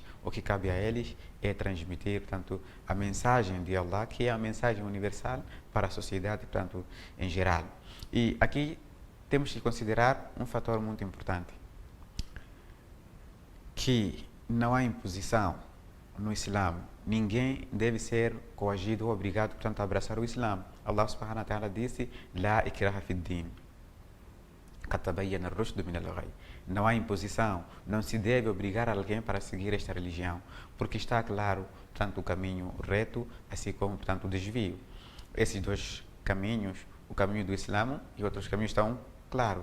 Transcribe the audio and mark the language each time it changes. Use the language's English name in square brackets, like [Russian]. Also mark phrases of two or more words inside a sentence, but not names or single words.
[Portuguese] O que cabe a eles é transmitir, portanto, a mensagem de Allah, que é a mensagem universal para a sociedade, portanto, em geral. E aqui temos que considerar um fator muito importante, que não há imposição no Islã. Ninguém deve ser coagido ou obrigado, portanto, a abraçar o Islã. [Arabic] الله سبحانه وتعالى disse: لا إكراه في الدين. [Portuguese] Não há imposição, não se deve obrigar alguém para seguir esta religião, porque está claro, portanto, o caminho reto, assim como, portanto, o desvio. Esses dois caminhos, o caminho do Islã e outros caminhos, estão claros.